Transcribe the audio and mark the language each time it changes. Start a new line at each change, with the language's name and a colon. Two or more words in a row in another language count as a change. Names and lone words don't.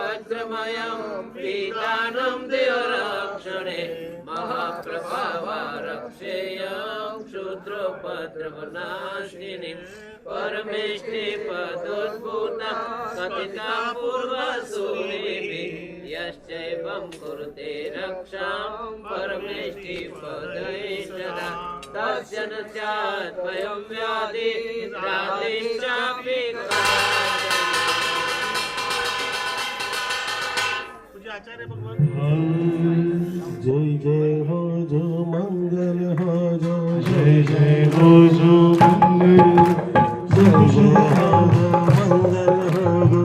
Sanskrit: सहस्रमयं पीतानं देवरक्षणे महाप्रभावारक्षेयं क्षुद्रोपद्रवनाशिनीं परमेष्टि पदोद्भूता कथिता पूर्वसूरिभिः यश्चैवं कुरुते रक्षां परमेष्टि पदैषदा तस्य न स्याद्वयं व्याधि राधेश्चापि
Hindi: आचार्य भगवान जय जय हो जो मंगल हो जो जय जय हो जो मंगल जय जय हो जो मंगल हो जो